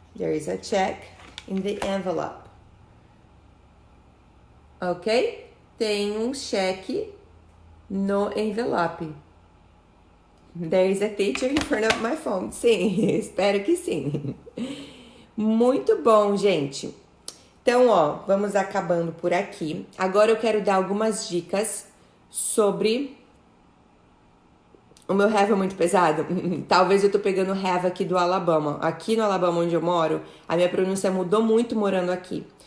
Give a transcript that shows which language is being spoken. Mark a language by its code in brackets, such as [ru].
[en] There is a check in the envelope. Ok? [pt] Tem um cheque no envelope. [en] There is a teacher in front of my phone. [pt] Sim, espero que sim. Muito bom, gente. Então, ó, vamos acabando por aqui. Agora eu quero dar algumas dicas sobre... O meu have é muito pesado? Talvez eu tô pegando have aqui do Alabama. Aqui no Alabama, onde eu moro, a minha pronúncia mudou muito morando aqui.